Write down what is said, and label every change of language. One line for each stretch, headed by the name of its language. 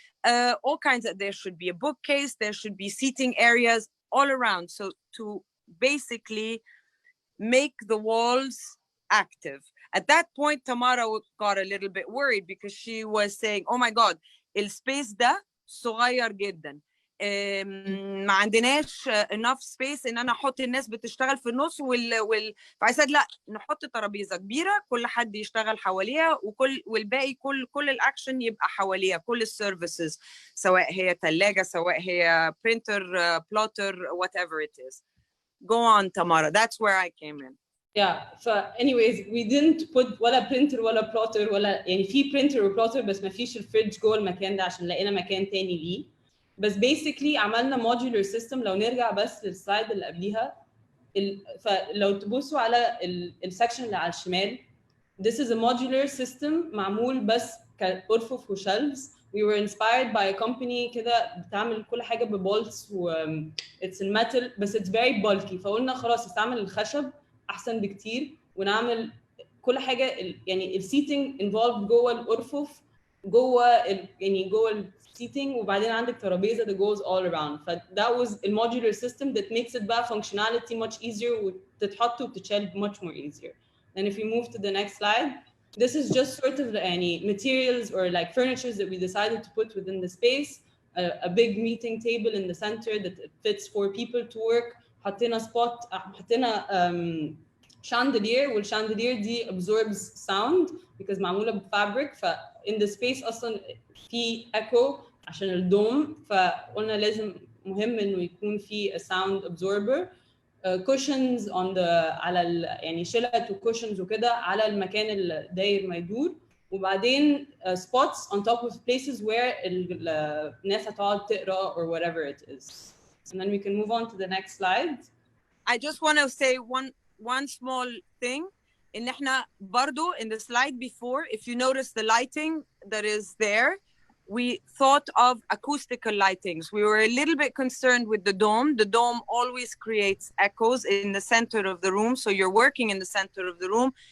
English: All kinds of, there should be a bookcase, there should be seating areas all around. So to basically make the walls active. At that point, Tamara got a little bit worried because she was saying, oh my God,
Arabic: السبيس ده صغير جدا. ما عندناش
English: enough space
Arabic: ان انا احط الناس بتشتغل في النص فعايزة لا نحط ترابيزه كبيره كل حد يشتغل حواليها والباقي كل الاكشن يبقى حواليها كل السيرفيسز سواء هي ثلاجه سواء هي
English: printer plotter whatever it is. Go on Tamara, that's where I came in. anyways we didn't put
Arabic: ولا printer ولا plotter ولا يعني في printer و plotter بس ما فيش الفريج جوه المكان ده عشان لقينا مكان تاني ليه. بس basically عملنا modular system. لو نرجع بس للسلايد اللي قبليها فلو تبصوا على السكشن اللي على الشمال
English: this is a modular system
Arabic: معمول بس كأرفف وشلفز.
English: We were inspired by a company
Arabic: كده بتعمل كل حاجة ببولتس و it's in metal بس
English: it's very bulky
Arabic: فقلنا خلاص نستعمل الخشب أحسن بكتير ونعمل كل حاجة يعني السيتنج involved جوه الأرفف جوه يعني جوه seating وبعدين عندك ترابيزه
English: that goes all around. that was a modular system that makes it بقى functionality much easier
Arabic: وتتحط وتتشال
English: much more easier. And if we move to the next slide, this is just sort of any materials or like furnitures that we decided to put within the space. A big meeting table in the center that fits 4 people to work.
Arabic: حطينا spot حطينا chandelier والchandelier دي
English: absorbs sound because
Arabic: معمولة بفابريك in the space أصلا في echo عشان الدوم فقلنا لازم مهم إنه يكون في
English: a sound absorber.
Arabic: Cushions on the على يعني شلت وcushions وكده على المكان اللي داير ما يدور وبعدين
English: spots on top of places where
Arabic: الناس هتقعد تقرا
English: or whatever it is. And then we can move on to the next slide. I just want to say one small thing. In
Arabic: احنا برضو
English: in the slide before, if you notice the lighting that is there, we thought of acoustical lightings. We were a little bit concerned with the dome. The dome always creates echoes in the center of the room. So you're working in the center of the room.